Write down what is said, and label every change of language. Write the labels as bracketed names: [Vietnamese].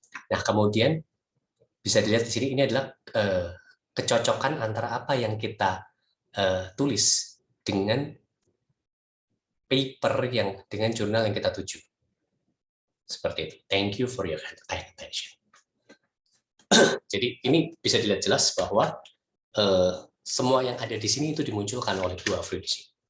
[Indonesian] Nah, kemudian bisa dilihat di sini, ini adalah kecocokan antara apa yang kita tulis dengan paper yang dengan jurnal yang kita tuju. Seperti itu. [English] Thank you for your kind attention. [Indonesian] Jadi ini bisa dilihat jelas bahwa semua yang ada di sini itu dimunculkan oleh dua view di sini.